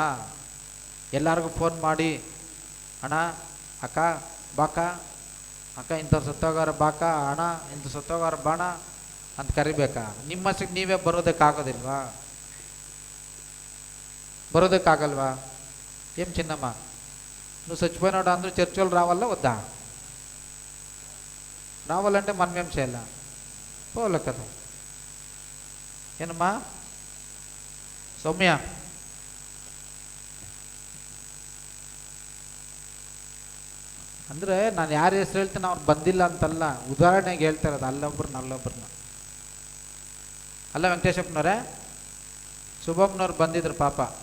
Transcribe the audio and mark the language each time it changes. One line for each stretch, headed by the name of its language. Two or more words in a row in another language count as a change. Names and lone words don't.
Kannada: ಎಲ್ಲರಿಗೂ ಫೋನ್ ಮಾಡಿ ಅಣ್ಣ ಅಕ್ಕ ಬಾಕ, ಅಕ್ಕ ಇಂಥವ್ರು ಸತ್ತೋಗಾರ ಬಾಕ, ಅಣ್ಣ ಇಂಥ ಸತ್ತೋಗಾರ ಬಾಣ ಅಂತ ಕರಿಬೇಕಾ? ನಿಮ್ಮಷ್ಟಕ್ಕೆ ನೀವೇ ಬರೋದಕ್ಕಾಗೋದಿಲ್ವಾ? ಬರೋದಕ್ಕಾಗಲ್ವಾ?
Telugu: ఏం చిన్నమ్మ నువ్వు చచ్చిపోయినాడు అందరూ చర్చలు రావాలా వద్దా? రావాలంటే మనం ఏం చేయాలా? పోలే కదా.
Kannada: ಏನమ్మಾ ಸೌಮ್ಯ, ಅಂದರೆ ನಾನು ಯಾರ ಹೆಸರು ಹೇಳ್ತೀನಿ ಅವ್ರು ಬಂದಿಲ್ಲ ಅಂತಲ್ಲ, ಉದಾಹರಣೆಗೆ ಹೇಳ್ತಾ ಇರೋದು, ಅಲ್ಲೊಬ್ರನ್ನ. ಅಲ್ಲ ವೆಂಕಟೇಶಪ್ಪನವರೇ, ಶುಭಮ್ನವ್ರು ಬಂದಿದ್ರು ಪಾಪ.